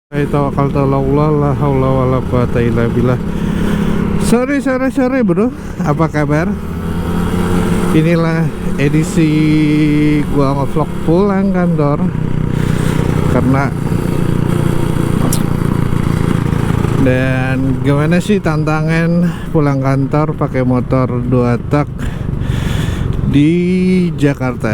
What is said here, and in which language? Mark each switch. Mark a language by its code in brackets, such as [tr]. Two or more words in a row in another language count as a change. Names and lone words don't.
[ar] توكلت على الله لا حول ولا قوة إلا بالله. [id] Sore bro, apa kabar? Inilah edisi gua ngevlog pulang kantor. Karena dan gimana sih tantangan pulang kantor pakai motor 2 tak di Jakarta?